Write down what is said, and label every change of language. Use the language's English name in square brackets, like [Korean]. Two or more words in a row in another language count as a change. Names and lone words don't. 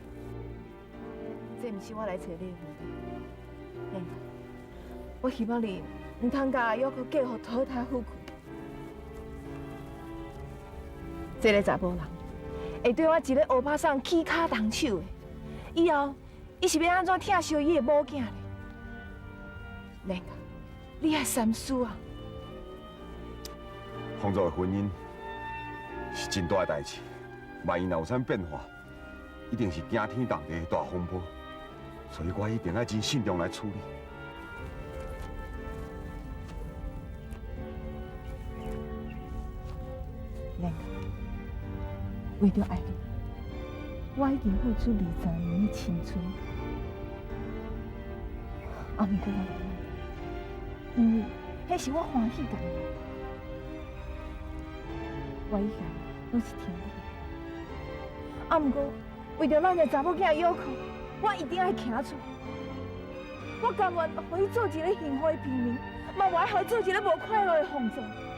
[Min Nan Chinese] 这毋是我来找你的目的，lenga，我希望你唔通甲要求嫁互土太富贵。这个查甫人会对我一个乌巴桑起骹动手的，以后伊是要安怎疼惜伊的某囝呢 ？lenga，你爱三思啊！方舟的婚姻是真大的代志，万一若有啥变化，一定是惊天动地的大风波，所以我一定要真慎重来处理。 lenga，为着爱你，我已经付出23年的青春，啊，毋过我无爱，因为迄是我欢喜干的。我以前拢是听你的，啊，毋过为着咱的查某囝要求，我一定要行出。我甘愿互伊做一个幸福的平民，嘛袂互伊做一个无快乐的皇族。